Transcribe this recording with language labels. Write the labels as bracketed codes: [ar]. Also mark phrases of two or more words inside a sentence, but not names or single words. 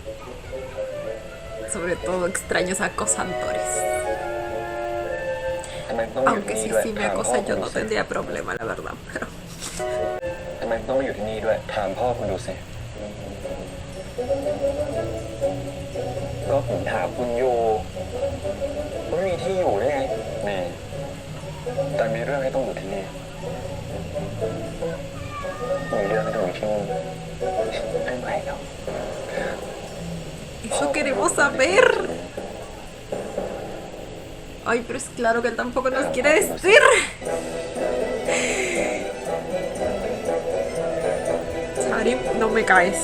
[es] Sobre todo extraños acosadores. [th] ทำไมต้องมาอยู่ [es] Aunque [th] ที่ [es] si [th] นี่ด้วย [es] sí me [th] ถามพ่อ [es] acosa [th] คุ [es] yo [th] ณดู [es] no [th] สิ [es] tendría problema, la verdad. Pero [th] ทำไมต้องมาอยู่ที่นี่ด้วยถามพ่อคุณดูสิก็ผมถามคุณอยู่คุณไม่มีที่อยู่ได้ไงมีแต่มีเรื่องให้ต้องอยู่ที่นี่มีเรื่องให้ต้องอยู่ที่นี่ [es] Bueno. Eso queremos saber. Ay, pero es claro que él tampoco nos quiere decir. Charim, no me caes.